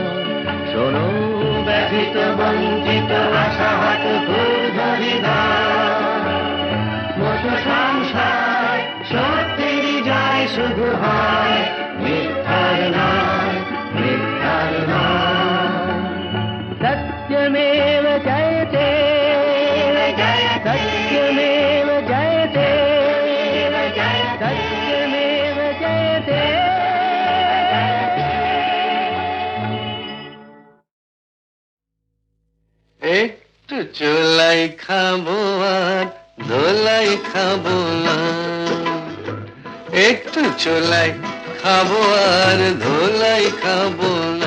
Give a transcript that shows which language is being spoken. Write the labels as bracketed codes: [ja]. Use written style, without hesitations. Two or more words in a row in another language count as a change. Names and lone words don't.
[bn] শোনো ব্যথিত বঞ্চিত আশাহত মতো সংসার, সত্যের জয় শুধু হয়, মিথ্যার নয়, মিথ্যার নয়। [sa] সত্যমেব জয়তে, সত্যমেব জয়তে, সত্যমেব জয়তে। [bn] একটু চোলাই খাবো আর ধোলাই খাবো না, একটু চোলাই খাবো আর ধোলাই খাবো না।